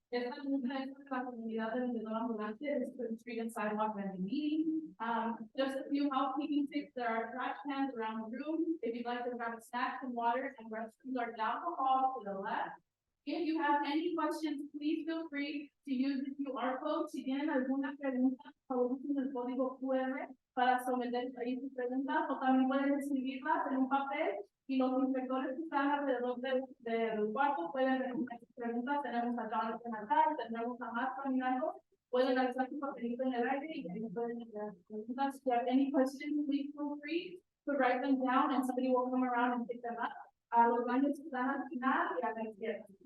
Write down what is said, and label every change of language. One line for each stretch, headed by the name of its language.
Spanish: Esta junta es la comunidad de vendedor ambulante.
English: This is the Street and Sidewalk Vending meeting. Just a few housekeeping tips. There are trash cans around the room. If you'd like to grab snacks and water, and restrooms are down the hall to the left. If you have any questions, please feel free to use the QR code.
Spanish: Si tienen alguna pregunta, por favor usen el código QR para someter ahí sus preguntas, o también pueden escribirlas en un papel. Y los inspectores que están alrededor del cuarto pueden responder sus preguntas. Tenemos a Jonathan acá, tenemos a más caminando. Pueden alzar su papelito en el aire y ahí pueden hacer preguntas.
English: If you have any questions, please feel free to write them down and somebody will come around and pick them up.
Spanish: Los baños están al final y a la izquierda.